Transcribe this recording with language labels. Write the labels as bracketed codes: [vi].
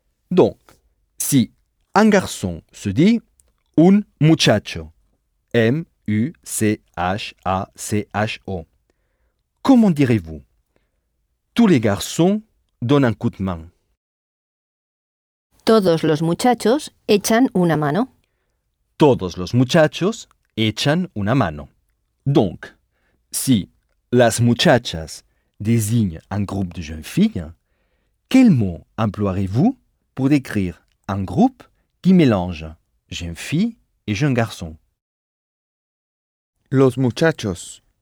[fr] Donc, si un garçon se dit [es] un muchacho, [fr] M-U-C-H-A-C-H-O, comment direz-vous? Tous les garçons donnent un coup de main. [es] Todos los muchachos echan una mano. Todos los muchachos echan una mano. [fr] Donc, si [es] las muchachas [fr] désigne un groupe de jeunes filles, quel mot emploierez-vous pour décrire un groupe qui mélange jeunes filles et jeunes garçons? [es] Los muchachos.